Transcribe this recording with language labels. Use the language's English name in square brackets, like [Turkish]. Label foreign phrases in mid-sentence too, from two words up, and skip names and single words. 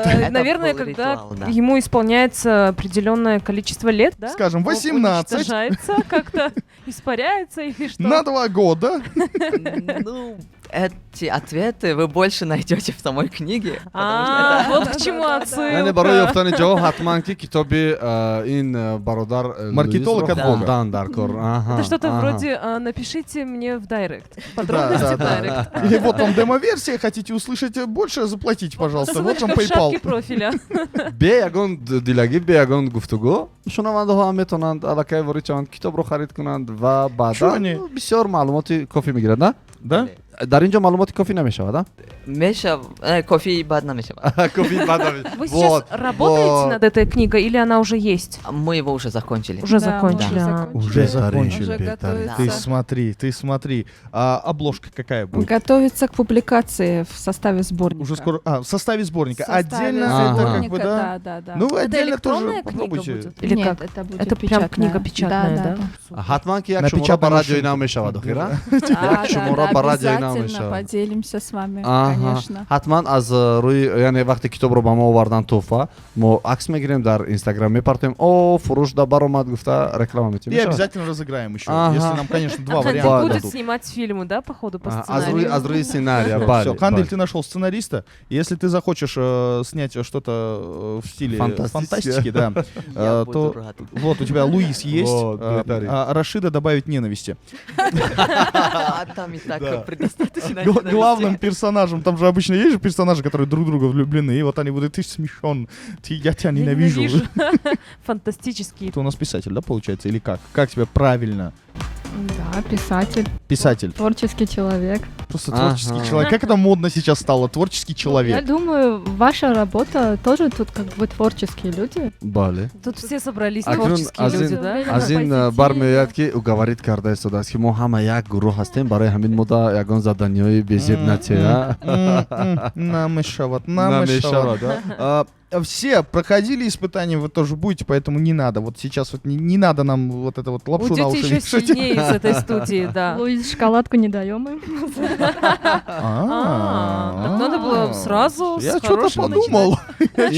[Russian] Это наверное, был когда ритуал, да. ему исполняется определенное количество лет, да? Скажем, он 18. уничтожается, как-то испаряется или что? На 2 года. Ну, эти ответы вы больше найдете в самой книге. потому что А, это- вот к чему [Tajik] яъне барои [Russian] отсылка. [Tajik] ёфтани ҷавоб ҳатман ки китоби ин бародар [Russian] Маркетолог [Tajik] Луисро [Russian] от Бога. [Tajik] хондан дар кор. [Russian] Ага, Это что-то ага. вроде напишите мне в директ. Да, Подробности да, в да. директ. Или вот вам демо-версия, хотите услышать больше, заплатите, пожалуйста. Вот вам Ссылочка в шапке PayPal. профиля. [Tajik] бе ягон дилагӣ бе ягон гуфтугӯ шунавандаҳо ҳам метавонанд аллакай ворид шаванд китобро харид кунанд ва [Russian] Чё они? [Tajik] баъдан бисёр маълумоти кофӣ мегирад, на? [Russian] Да? [Tajik] дар ин ҷо маълумоти кофӣ намешавад, а? кофе бад намешавад. кофӣ бад намешавад. [Russian] Вы сейчас работаете вот. над этой книгой или она уже есть? Мы его уже закончили. Уже Да, закончили. мы а. Уже закончили. Уже готовится. Ты смотри. А обложка какая будет? Готовится к публикации в составе сборника. Уже скоро. В составе сборника. В составе Отдельно Ага. это как сборника, бы, да. да. Ну, вы Это отдельно электронная тоже книга попробуйте. будет? Или Нет, как? это будет Это прям печатная. книга печатная, да? [Tajik] ҳатман ки як [Russian] На [Tajik] шумора ба [Russian] печатной [Tajik] радиои [Russian] машинке. [Tajik] нав мешавад охира. [Russian] Да, [Tajik] шумора [Russian] да, [Tajik] ба радиои нав [Russian] обязательно [Tajik] мешавад. [Russian] поделимся с вами, [Tajik] Аҳа. [Russian] конечно. [Tajik] ҳатман аз рӯи яъне вақте китобро ба мо овардан туҳфа мо акс мегирем дар инстаграм мепартоем фурӯш да баромад гуфта реклама метим. [Russian] И обязательно разыграем еще. Ага. Если нам, конечно, 2 Кандиль варианта будет дадут. снимать фильмы, да, походу, по [Tajik] аз [Russian] сценарию? [Tajik] рӯи сценария [Russian] Все, [Tajik] бале. [Russian] Кандель, [Tajik] бале. [Russian] ты нашел сценариста. Если ты захочешь снять что-то в стиле Фантастическое. фантастики, да, Я буду то рад. вот у тебя Луис есть, Вот, благодарю. а Рашида добавить ненависти. А там и так Да. предостаточно. Главным персонажем, там же обычно есть же персонажи, которые друг в друга влюблены, и вот они будут, ты смешон, я тебя Я ненавижу. Фантастический. Это у нас писатель, да, получается, или как? Как тебя правильно? Да, писатель, Писатель. творческий человек. Просто Ага. творческий человек. Как это модно сейчас стало? Творческий Я человек. думаю, ваша работа тоже тут как бы творческие люди. [Tajik] бале. [Russian] Тут все собрались Акрон, творческие [Tajik] аз [Russian] люди, [Tajik] ин- [Russian] да? [Tajik] аз ин [Russian] Позитивно. [Tajik] бар меояд ки ӯ гаварид карда истодааст ки мо ҳама як гурӯҳ ҳастем барои ҳамин мода ягон заданиҳои безебнатия Намешават, намешавад. намешават. [Russian] Все проходили испытания, вы тоже будете, поэтому не надо. Вот сейчас вот не надо нам вот это вот лапшу на Уйдете уши еще вешать. сильнее из этой студии, да. Луис, шоколадку не даем им. Так надо было сразу Я с что-то хорошего подумал. Я И